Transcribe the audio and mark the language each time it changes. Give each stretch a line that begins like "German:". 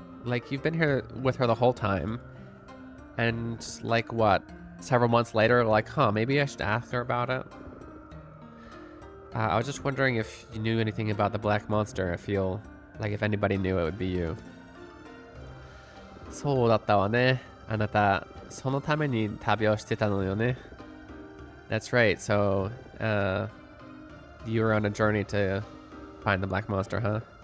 English: Like, you've been here with her the whole time, and like what, several months later, like, huh, maybe I should ask her about it. I was just wondering if you knew anything about the black monster. I feel like if anybody knew, it would be you.
Japanese: そうだったわね。あなた、そのために旅をしてたのよね。
English: That's right. So, you were on a journey to find the black monster, huh?